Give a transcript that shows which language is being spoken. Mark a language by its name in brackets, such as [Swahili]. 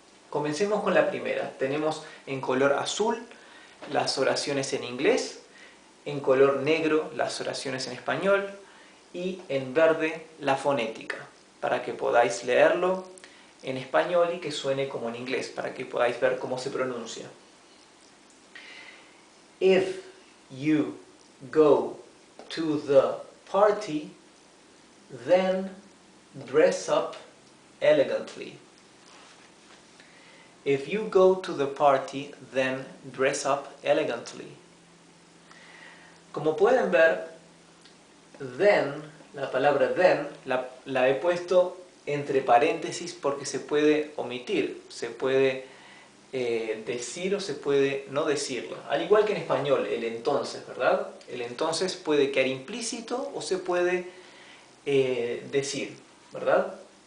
[Spanish] Comencemos con la primera. Tenemos en color azul las oraciones en inglés, en color negro las oraciones en español y en verde la fonética, para que podáis leerlo en español y que suene como en inglés, para que podáis ver cómo se pronuncia. [English] If you go to the party, then dress up elegantly. If you go to the party, then dress up elegantly. [Spanish] Como pueden ver, then, la palabra then, la he puesto entre paréntesis porque se puede omitir, se puede decir o se puede no decirlo. Al igual que en español, el entonces, ¿verdad? El entonces puede quedar implícito o se puede decir, ¿verdad?